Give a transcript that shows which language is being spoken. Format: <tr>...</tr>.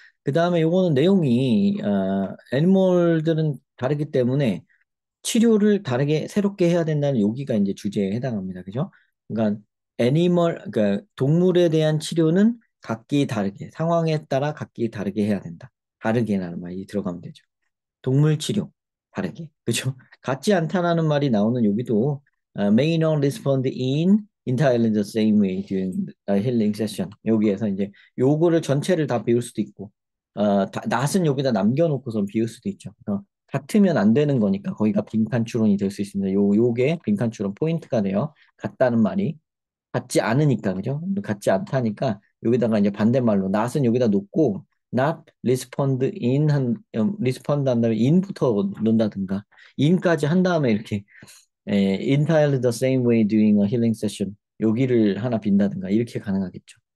<ko>그 다음에 요거는 내용이 애니멀들은 다르기 때문에 치료를 다르게 새롭게 해야 된다는 여기가 이제 주제에 해당합니다. 그죠? 그러니까 그러니까 동물에 대한 치료는 각기 다르게 상황에 따라 각기 다르게 해야 된다. 다르게라는 말이 들어가면 되죠. 동물 치료 다르게. 그죠? 같지 않다라는 말이 나오는 여기도</ko> <en>may not respond in entirely the same way during the healing session.</en> <ko>여기에서 이제 요거를 전체를 다 비울 수도 있고 낫은 여기다 남겨놓고선 비울 수도 있죠. 같으면 안 되는 거니까 거기가 빈칸 추론이 될 수 있습니다. 요게 빈칸 추론 포인트가 돼요. 같다는 말이 같지 않으니까 그죠? 같지 않다니까 여기다가 이제 반대말로 not은 여기다 놓고</ko> <en>not respond in respond</en> <ko>한 다음에 in부터 놓는다든가 in까지 한 다음에 이렇게</ko> <en>entirely the same way during a healing session</en> <ko>여기를 하나 빈다든가 이렇게 가능하겠죠.</ko>